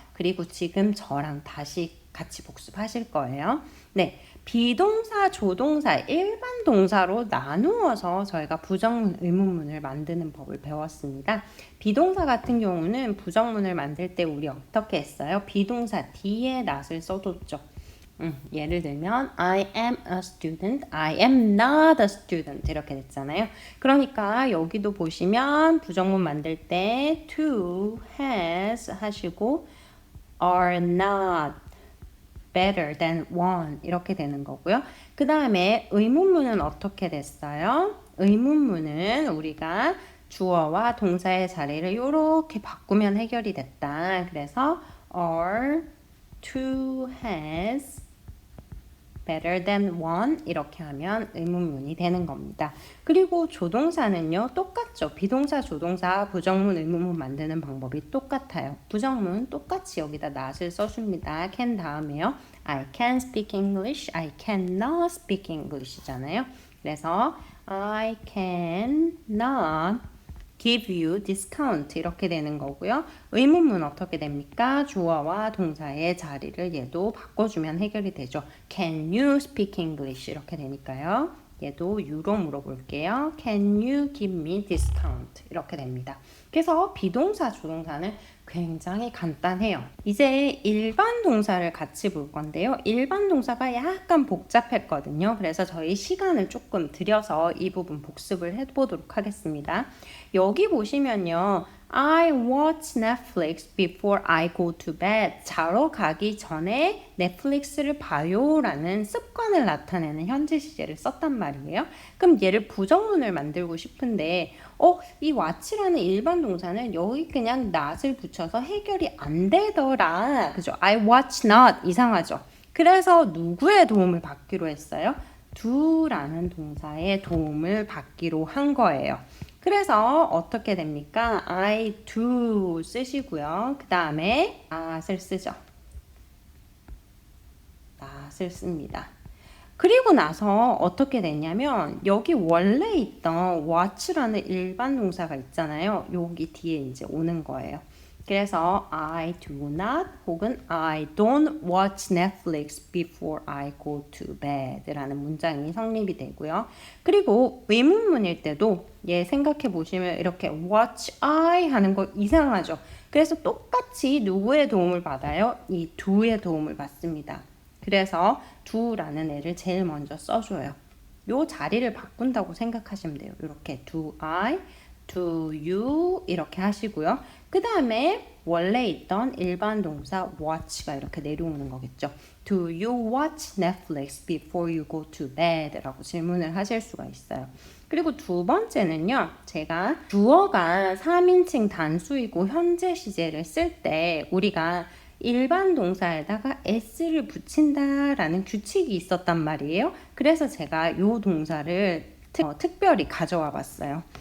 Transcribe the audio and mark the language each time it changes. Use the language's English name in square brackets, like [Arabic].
[Korean] 그리고 지금 저랑 다시 같이 복습하실 거예요. 네, 비동사, 조동사, 일반 동사로 나누어서 저희가 부정문, 의문문을 만드는 법을 배웠습니다. 비동사 같은 경우는 부정문을 만들 때 우리 어떻게 했어요? 비동사 뒤에 not을 써뒀죠. 예를 들면 [English] I am a student, I am not a student [Korean] 이렇게 됐잖아요. 그러니까 여기도 보시면 부정문 만들 때 to, has 하시고 are not better than one 이렇게 되는 거고요. 그 다음에 의문문은 어떻게 됐어요? 의문문은 우리가 주어와 동사의 자리를 이렇게 바꾸면 해결이 됐다. 그래서 are, two, has better than one 이렇게 하면 의문문이 되는 겁니다. 그리고 조동사는요 똑같죠. 비동사, 조동사, 부정문, 의문문 만드는 방법이 똑같아요. 부정문 똑같이 여기다 not을 써줍니다. can 다음에요. [English] I can speak English, I cannot speak English잖아요. 그래서 I cannot give you discount 이렇게 되는 거고요. [Korean] 의문문 어떻게 됩니까? 주어와 동사의 자리를 얘도 바꿔주면 해결이 되죠. [English] Can you speak English [Korean] 이렇게 되니까요. 얘도 you로 물어볼게요. [English] Can you give me discount [Korean] 이렇게 됩니다. 그래서 비동사, 조동사는 굉장히 간단해요. 이제 일반 동사를 같이 볼 건데요. 일반 동사가 약간 복잡했거든요. 그래서 저희 시간을 조금 들여서 이 부분 복습을 해보도록 하겠습니다. 여기 보시면요. [English] I watch Netflix before I go to bed. [Korean] 자러 가기 전에 넷플릭스를 봐요 라는 습관을 나타내는 현재 시제를 썼단 말이에요. 그럼 얘를 부정문을 만들고 싶은데 이 watch라는 일반 동사는 여기 그냥 not을 붙여서 해결이 안 되더라. 그죠? I watch not 이상하죠? 그래서 누구의 도움을 받기로 했어요? do라는 동사의 도움을 받기로 한 거예요. 그래서 어떻게 됩니까? I do 쓰시고요. 그 다음에 not을 쓰죠. not을 씁니다. 그리고 나서 어떻게 됐냐면 여기 원래 있던 watch라는 일반 동사가 있잖아요. 여기 뒤에 이제 오는 거예요. [English] 그래서 I do not 혹은 I don't watch Netflix before I go to bed [Korean] 라는 문장이 성립이 되고요. 그리고 의문문일 때도 얘 생각해 보시면 이렇게 watch I 하는 거 이상하죠. 그래서 똑같이 누구의 도움을 받아요? 이 do의 도움을 받습니다. 그래서 do라는 애를 제일 먼저 써줘요. 요 자리를 바꾼다고 생각하시면 돼요. 이렇게 do I, do you 이렇게 하시고요. 그 다음에 원래 있던 일반 동사 watch가 이렇게 내려오는 거겠죠. [English] Do you watch Netflix before you go to bed? [Korean] 라고 질문을 하실 수가 있어요. 그리고 두 번째는요. 제가 주어가 3인칭 단수이고 현재 시제를 쓸 때 우리가 일반 동사에다가 s를 붙인다라는 규칙이 있었단 말이에요. 그래서 제가 이 동사를 특별히 가져와 봤어요.